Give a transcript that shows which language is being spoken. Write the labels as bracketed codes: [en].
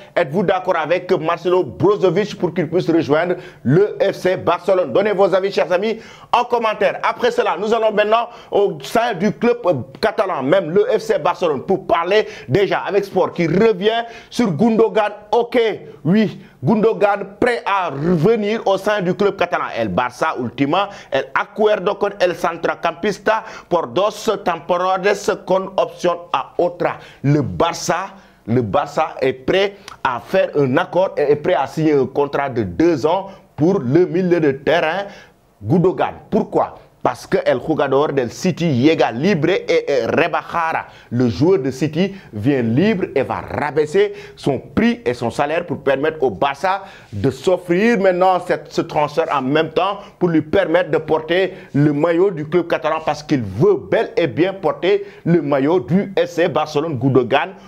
[fr] Êtes-vous d'accord avec Marcelo Brozovic pour qu'il puisse rejoindre le FC Barcelone? Donnez vos avis, chers amis, en commentaire. Après cela, nous allons maintenant au sein du club catalan, même le FC Barcelone, pour parler déjà avec Sport qui revient sur Gundogan. Ok, oui, Gundogan prêt à revenir au sein du club catalan. [es] El Barça ultima, el acuerdo con el centrocampista por 2 temporadas con opción a otra. [fr] Le Barça est prêt à faire un accord et est prêt à signer un contrat de 2 ans pour le milieu de terrain Gundogan. Pourquoi? Parce que [es] el jugador del City llega libre [fr] et [es] rebajara. [fr] Le joueur de City vient libre et va rabaisser son prix et son salaire pour permettre au Barça de s'offrir maintenant ce transfert en même temps pour lui permettre de porter le maillot du club catalan parce qu'il veut bel et bien porter le maillot du FC Barcelone. Gundogan.